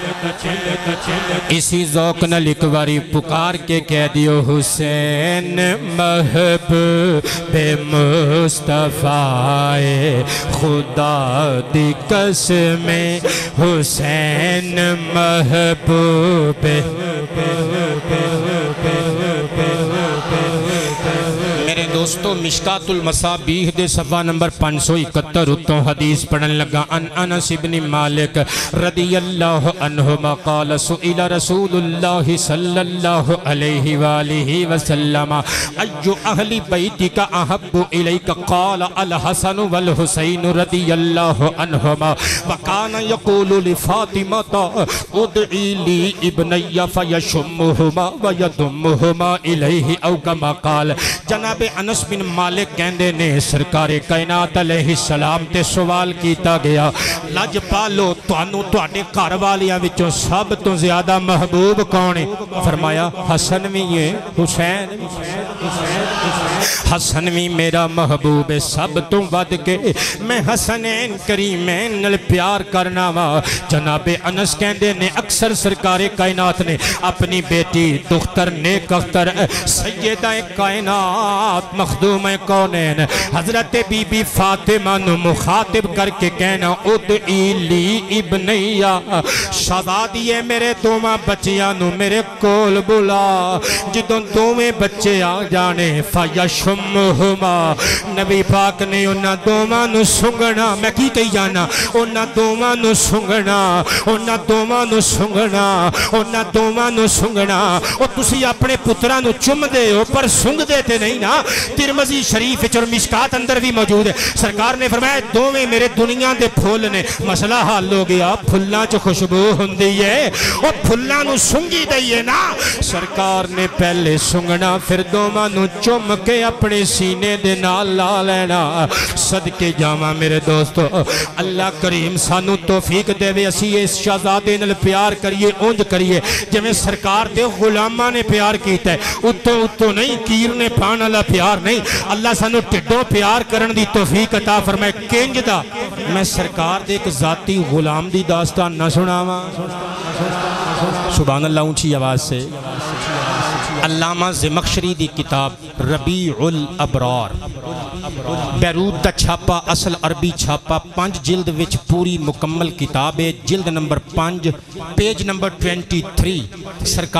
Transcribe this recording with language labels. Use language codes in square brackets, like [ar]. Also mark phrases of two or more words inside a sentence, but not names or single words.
[pa] اسی ذوق نہ لکھواری پکار کے کہہ دیو حسین محبوب مصطفیٰ خدا دی قسم حسین محبوب میرے دوستو مشکات المصابیح دے صفحہ نمبر 571 اتوں حدیث پڑھن لگا ان انس ابن مالک [ar] رضی اللہ عنہما قال سئل رسول اللہ صلی اللہ علیہ وآلہ وسلم ایو اہل بیتک احب الیک قال الحسن والحسین رضی اللہ عنہما وکان یقول لفاطمہ ادعی لی ابنی فیشمہما ویدمہما الیہ او کما قال [pa] جناب انس بن مالک کہندے نے سرکار کائنات [ar] علیہ السلام [pa] تے سوال کیتا گیا لج پالو توانو توڑے کاروالیاں وچوں سب تو زیادہ محبوب کونے فرمایا حسن بھی ہے حسین حسن بھی میرا محبوب ہے سب تو ود کے میں حسنین کریمین نل پیار کرنا وا جناب انس کہندے نے اکثر سرکار کائنات نے اپنی بیٹی دختر نیک اختر سیدہ کائنات مخدوم کونین حضرت بی بی فاطمہ نو مخاطب کر کے کہنا [ar] ادعی لی ابنیہ [pa] شہزادیے میرے دوما بچیاں نو میرے کول بلا جدوں دومیں بچے آ جانے فیشمہما نبی پاک نے انہاں دوما نو سنگنا میں کی کہی جانا انہاں دوما نو سنگنا انہاں دوما نو سنگنا انہاں دوما نو سنگنا اور تسی اپنے پترہ نو چم دے ہو پر سنگ دیتے نہیں نا ترمذی شریف اور مشکات اندر بھی موجود ہے سرکار نے فرمایا دوویں میرے دنیا دے پھول نے مسئلہ حال ہو گیا پھلاں چ خوشبو ہوندی ہے اور پھلاں نو سنگی دئیے نا سرکار نے پہلے سنگنا پھر دوواں نو چم کے اپنے سینے دے نال لا لینا صدقے جاواں میرے دوستو اللہ کریم سانو توفیق دے وے اسی اس شہزادے نال پیار کریے اونج کریے جویں سرکار دے غلاماں نے پیار کیتا ہے اتو نہیں کیر نے پان والا پیار نہیں اللہ سانو ٹڈوں پیار کرن دی توفیق عطا فرمائے کنج دا میں سرکار دے ایک ذاتی غلام دی داستان نہ سناواں [ar] سبحان اللہ [pa] اونچی آواز سے علامہ زمخشری دی کتاب ربیع الابرار بیروت دا چھاپا اصل عربی چھاپا 5 جلد وچ پوری مکمل کتاب ہے جلد نمبر 5 پیج نمبر 23 سرکار